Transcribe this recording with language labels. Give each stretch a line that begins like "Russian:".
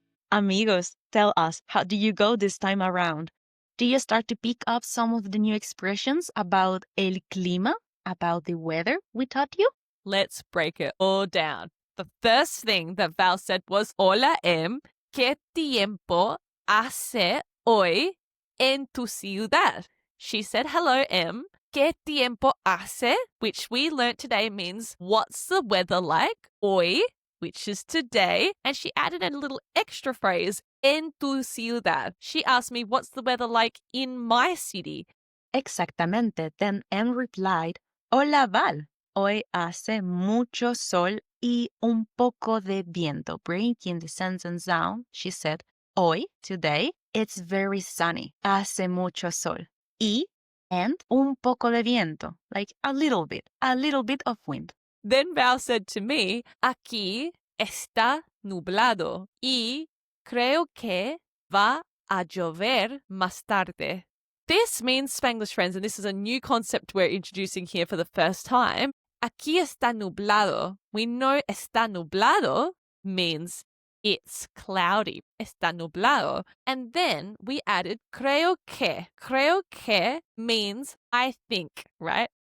English: Amigos, tell us, how do you go this time around? Do you start to pick up some of the new expressions about
Spanish: el clima,
English: about the weather we taught you? Let's break it all down. The first thing that Val said was,
Spanish: Hola, ¿qué tiempo hace hoy en tu ciudad?
English: She said, hello,
Spanish: ¿qué tiempo hace?
English: Which we learnt today means, what's the weather like? Hoy, which is today. And she added a little extra phrase,
Spanish: en tu ciudad.
English: She asked me, what's the weather like in my city?
Spanish: Exactamente.
English: Then Em replied,
Spanish: Hola Val, hoy hace mucho sol y un poco de viento.
English: Breaking the sentence down, she said, Hoy, today, it's very sunny.
Spanish: Hace mucho sol. Y,
English: and
Spanish: un poco de viento,
English: like a little bit of wind. Then Val said to me,
Spanish: aquí está nublado y creo que va a llover más tarde.
English: This means, Spanglish Friends, and this is a new concept we're introducing here for the first time.
Spanish: Aquí está nublado.
English: We know
Spanish: está nublado
English: means it's cloudy.
Spanish: Está nublado.
English: And then we added
Spanish: creo que. Creo que
English: means I think, right?